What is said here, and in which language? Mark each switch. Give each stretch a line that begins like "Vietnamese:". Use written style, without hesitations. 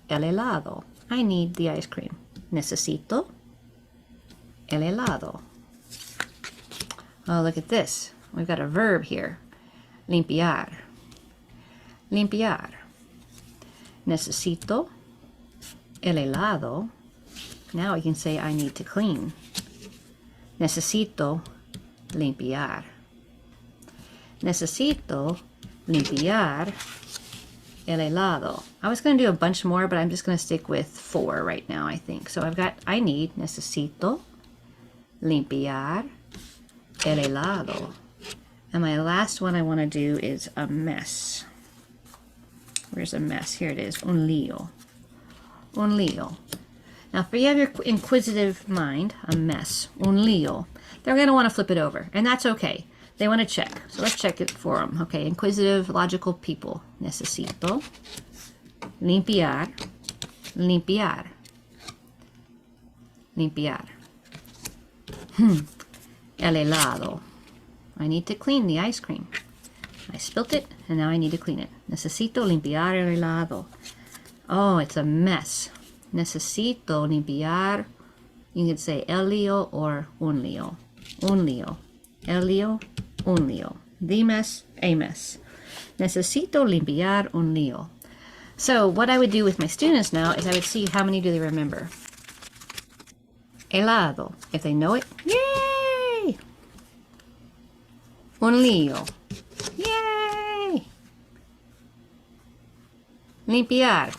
Spanish: El helado.
English: I need the ice cream.
Spanish: Necesito el helado.
English: Oh, look at this. We've got a verb here. Limpiar. Limpiar.
Spanish: Necesito el helado.
English: Now we can say I need to clean.
Spanish: Necesito limpiar. Necesito limpiar el helado.
English: I was going to do a bunch more, but I'm just going to stick with 4 right now, I think. So I need,
Spanish: necesito limpiar el helado.
English: And my last one I want to do is a mess. Where's a mess? Here it is.
Spanish: Un lío. Un lío.
English: Now, if you have your inquisitive mind, a mess, un lío, they're going to want to flip it over, and that's okay. They want to check, so let's check it for them. Okay, inquisitive, logical people.
Spanish: Necesito limpiar, limpiar, limpiar. El helado.
English: I need to clean the ice cream. I spilt it, and now I need to clean it.
Spanish: Necesito limpiar el helado.
English: Oh, it's a mess.
Spanish: Necesito limpiar.
English: You can say el lío or un lío. Un lío.
Spanish: El lío, un lío.
English: The mess, a mess.
Spanish: Necesito limpiar un lío.
English: So what I would do with my students now is I would see how many do they remember. Helado. If they know it, yay!
Spanish: Un lío. Yay! Limpiar.